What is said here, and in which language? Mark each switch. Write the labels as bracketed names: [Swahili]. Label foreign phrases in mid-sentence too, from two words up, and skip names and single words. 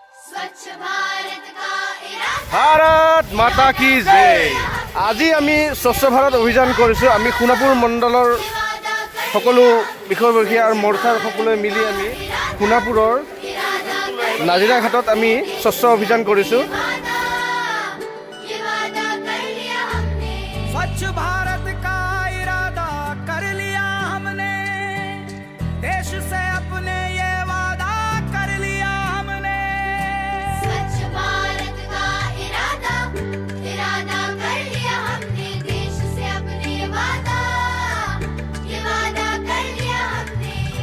[Hindi] भारत माता की जय। [Assamese] আজি আমি স্বচ্ছ ভাৰত অভিযান কৰিছোঁ। আমি সোণাপুৰ মণ্ডলৰ সকলো বিষয়ববীয়া আৰু মৰ্চাৰ সকলোৱে মিলি আমি সোণাপুৰৰ নাজিৰা ঘাটত আমি স্বচ্ছ অভিযান কৰিছোঁ। [Hindi] स्वच्छ भारत का इरादा कर लिया हमने, देश से अपने ये वादा कर लिया हमने। स्वच्छ भारत का इरादा कर लिया हमने, देश से अपने ये वादा कर लिया हमने।